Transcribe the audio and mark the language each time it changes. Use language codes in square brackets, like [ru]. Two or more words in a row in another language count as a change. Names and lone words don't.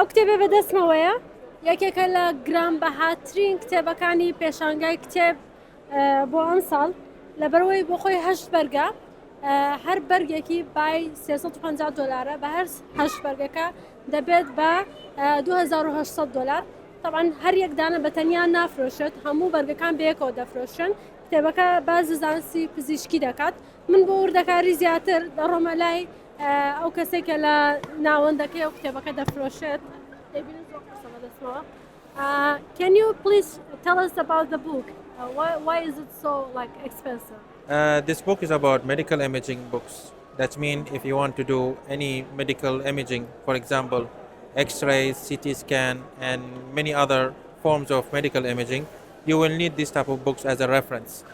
[ckb] کتێبێ بەدەستمەوەیە یەکێکە لە گرانبەهاترین کتێبەکانی پێشانگای کتێب بۆ ئەم ساڵ لەبەرەوەی بۆ خۆی هەشت بەرگە هەر بەرگێکی بای 350 دۆلارە بە هەر هەشت بەرگەکە دەبێت بە 2800 دۆلار. طبعا هەر یەکدانە بە تەنیا نافرۆشێت هەموو بەرگەکان بەیەکەوە دەفرۆشن. کتێبەکە باز زانستی پزیشکی دەکات. من بۆ وردەکاری زیاتر دەڕۆمە لای ئەو کەسێکە لە ناوەندەکەی ئەو کتێبەکە دەفرۆشێت. [en] Can you please tell us about the book? Why is it so expensive? This book is about medical imaging books. That means if you want to do any medical imaging, for example, X-rays, CT scan, and many other forms of medical imaging, you will need this type of books as a reference.